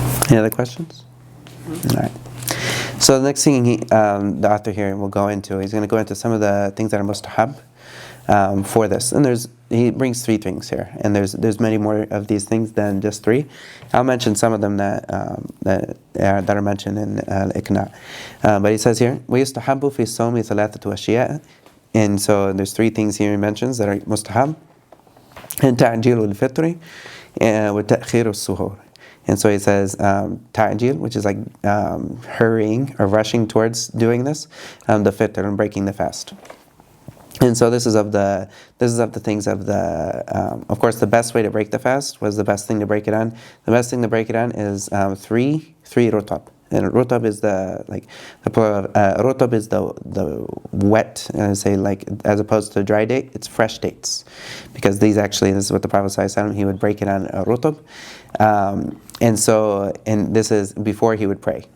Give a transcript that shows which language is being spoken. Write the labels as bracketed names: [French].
[English] Any other questions? All right. So the next thing the author here will go into, he's going to go into some of the things that are mustahab for this. And he brings 3 things here, and there's many more of these things than just 3. I'll mention some of them that are mentioned in Iqna. But he says here, [Arabic] وَيُسْتَحَبُّ فِي الصَّوْمِ ثَلَاثَةُ أَشْيَاء. [English] And so there's 3 things here he mentions that are mustahab. [Arabic] And تَعْجِيلُ الْفِطْرِ وَتَأْخِيرُ السُّهُورِ. [English] And so he says ta'jil, which is like hurrying or rushing towards doing this, the fitr, and breaking the fast. And so this is of the things of the of course the best way to break the fast was the best thing to break it on. The best thing to break it on is 3 rutab. And rutab is rutab is the wet, say like as opposed to dry date, it's fresh dates, because this is what the Prophet ﷺ, he would break it on rutab, and this is before he would pray.